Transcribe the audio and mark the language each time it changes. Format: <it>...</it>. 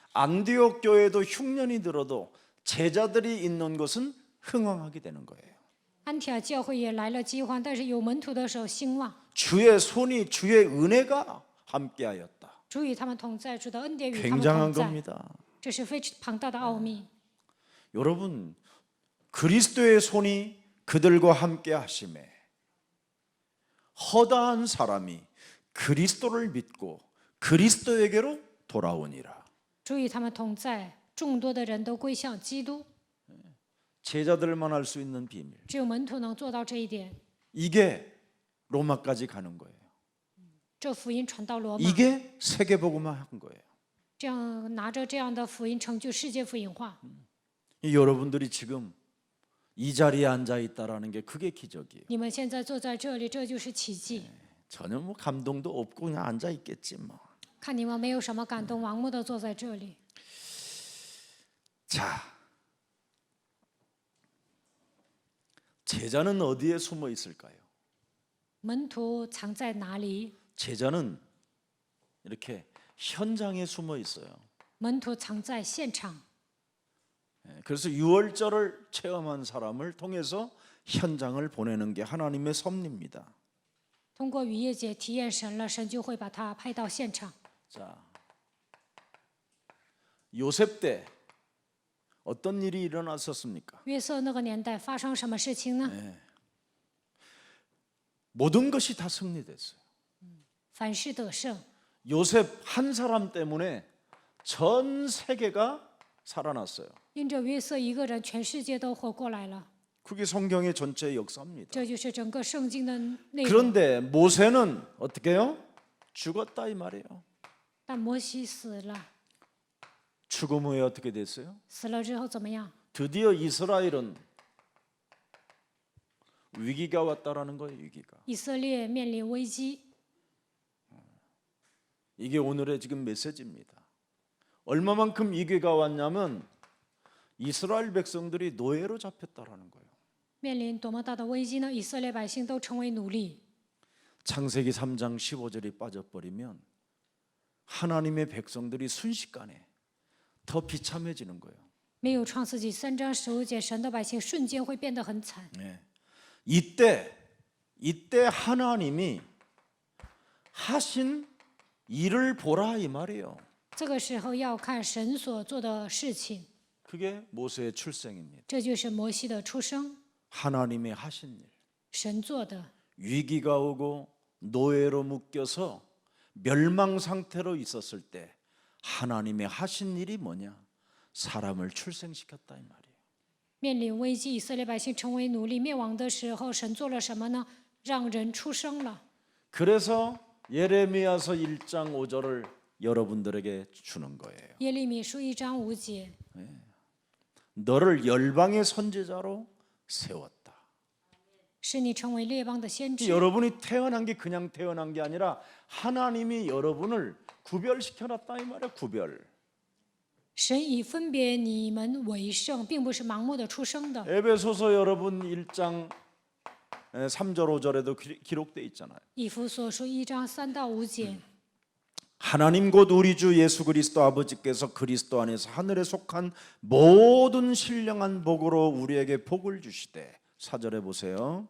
<ko>안디옥 교회도 흉년이 들어도 제자들이 있는 곳은 흥왕하게 되는 거예요.</ko> <zh>安提阿教会也来了饥荒，但是有门徒的时候兴旺，</zh> <ko>주의 손이 주의 은혜가 함께하였다.</ko> <zh>主与他们同在，主的恩典与他们</zh> <ko>굉장한</ko> <zh>同在，</zh> <ko>겁니다.</ko> <zh>这是非常庞大的奥秘。</zh> <ko>여러분, 그리스도의 손이 그들과 함께 하심에 허다한 사람이 그리스도를 믿고 그리스도에게로 돌아오니라.</ko> <zh>主与他们同在，众多的人都归向基督，</zh> <ko>제자들만 할 수 있는 비밀.</ko> <zh>只有门徒能做到这一点。</zh> <ko>이게 로마까지 가는 거예요.</ko> <zh>这福音传到罗马，</zh> <ko>이게 세계복음화 한 거예요.</ko> <zh>这样拿着这样的福音成就世界福音化。</zh> <ko>여러분들이 지금 이 자리에 앉아 있다라는 게 그게 기적이에요.</ko> <zh>你们现在坐在这里，这就是奇迹。</zh> <ko>전혀 뭐 감동도 없고 그냥 앉아 있겠지 뭐.</ko> <zh>看你们没有什么感动，盲目的坐在这里。</zh> <ko>자, 제자는 어디에 숨어 있을까요?</ko> <zh>门徒藏在哪里？</zh> <ko>제자는 이렇게 현장에 숨어 있어요.</ko> <zh>门徒藏在现场。</zh> <ko>그래서 유월절을 체험한 사람을 통해서 현장을 보내는 게 하나님의 섭리입니다.</ko> <zh>通过逾越节体验神了，神就会把他派到现场。</zh> <ko>자, 요셉 때 어떤 일이 일어났었습니까?</ko> <zh>约瑟那个年代发生什么事情呢？</zh> <ko>모든 것이 다 승리됐어요.</ko> <zh>凡事得胜。</zh> <ko>요셉 한 사람 때문에 전 세계가 살아났어요.</ko> <zh>因着约瑟一个人，全世界都活过来了。</zh> <ko>그게 성경의 전체 역사입니다.</ko> <zh>这就是整个圣经的内容。</zh> <ko>그런데 모세는 어떻게 해요? 죽었다 이 말이에요.</ko> <zh>但摩西死了，</zh> <ko>죽음 후에 어떻게 됐어요?</ko> <zh>死了之后怎么样？</zh> <ko>드디어 이스라엘은 위기가 왔다라는 거예요. 위기가.</ko> <zh>以色列面临危机。</zh> <ko>이게 오늘의 지금 메시지입니다. 얼마만큼 위기가 왔냐면 이스라엘 백성들이 노예로 잡혔다라는 거예요.</ko> <zh>面临多么大的危机呢？以色列百姓都成为奴隶。</zh> <ko>창세기 3장 15절이 빠져버리면 하나님의 백성들이 순식간에 더 비참해지는 거예요.</ko> <zh>没有创世纪3章15节，神的百姓瞬间会变得很惨。</zh> <ko>이때 하나님이 하신 일을 보라 이 말이에요.</ko> <zh>这个时候要看神所做的事情，</zh> <ko>그게 모세의 출생입니다.</ko> <zh>这就是摩西的出生，</zh> <ko>하나님의 하신 일.</ko> <zh>神做的。</zh> <ko>위기가 오고 노예로 묶여서 멸망 상태로 있었을 때 하나님의 하신 일이 뭐냐? 사람을 출생시켰다 이 말이에요.</ko> <zh>面临危机，以色列百姓成为奴隶灭亡的时候，神做了什么呢？让人出生了。</zh> <ko>그래서 예레미야서 1장 5절을 여러분들에게 주는 거예요.</ko> <zh>耶利米书1章5节，</zh> <ko>너를 열방의 선지자로 세웠다.</ko> <zh>使你成为列邦的先知。</zh> <ko>여러분이 태어난 게 그냥 태어난 게 아니라 하나님이 여러분을 구별시켜놨다 이 말이에요. 구별.</ko> <zh>神以分别你们为圣，并不是盲目的出生的。</zh> <ko>에베소서 여러분 1장 3절 5절에도 기록돼 있잖아요.</ko> <zh>以弗所书1章3到5节，</zh> <ko>하나님 곧 우리 주 예수 그리스도 아버지께서 그리스도 안에서 하늘에 속한 모든 신령한 복으로 우리에게 복을 주시되 4절에 보세요.</ko>